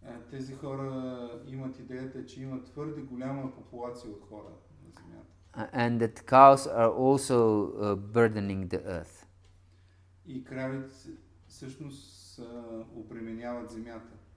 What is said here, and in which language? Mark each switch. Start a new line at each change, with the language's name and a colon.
Bulgarian: Тези хора имат идеята, че има твърде голяма популация от хора на земята.
English: And that cows are also burdening the earth.
Bulgarian: И кравите всъщност обременяват земята.